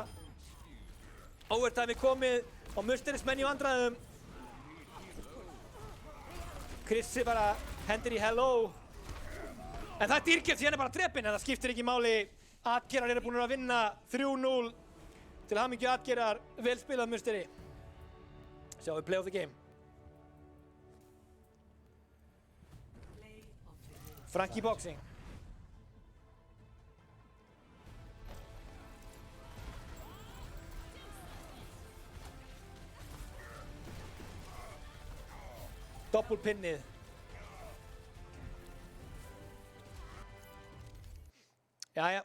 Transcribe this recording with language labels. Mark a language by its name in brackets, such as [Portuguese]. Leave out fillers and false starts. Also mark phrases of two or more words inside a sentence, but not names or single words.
[Icelandic] Overtime er komið og Musteris menn í vandræðum. Krissi bara hendir í hello. En það er dýrkjöld því hann er bara drepinn en það skiptir ekki máli. Atgeirar eru búin að vinna 3-0. Til hamingju Atgeirar, vel spilað Musteri. Sjáum við [English] play of the game. Play of the game. [Icelandic] Franki Boxing. Doppelpinnið. Jæja,